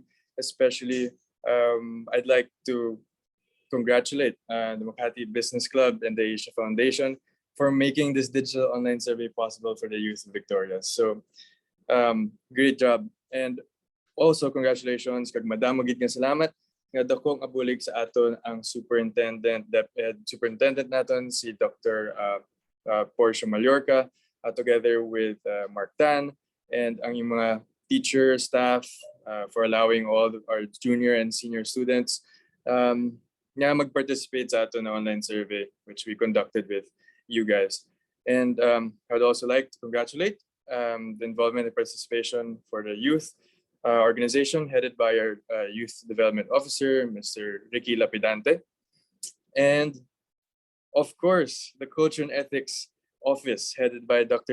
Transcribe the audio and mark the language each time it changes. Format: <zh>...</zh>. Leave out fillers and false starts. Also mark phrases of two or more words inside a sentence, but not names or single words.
<en>Especially, I'd like to congratulate the Makati Business Club and the Asia Foundation for making this digital online survey possible for the youth of Victoria. So, great job. And also, congratulations</en> <hil>kag Madam Magid nga salamat nga dakong abulig sa aton ang superintendent naton si Dr.</hil> <en>Portia Mallorca, together with Mark Tan and</en> <hil>ang yung mga</hil> <en>teacher staff for allowing all our junior and senior students</en> <hil>nga mag-participate sa aton na</hil> <en>online survey which we conducted with you guys. And I would also like to congratulate the involvement and participation for the youth organization headed by our Youth Development Officer, Mr. Ricky Lapidante. And of course, the Culture and Ethics Office headed by Dr.</en>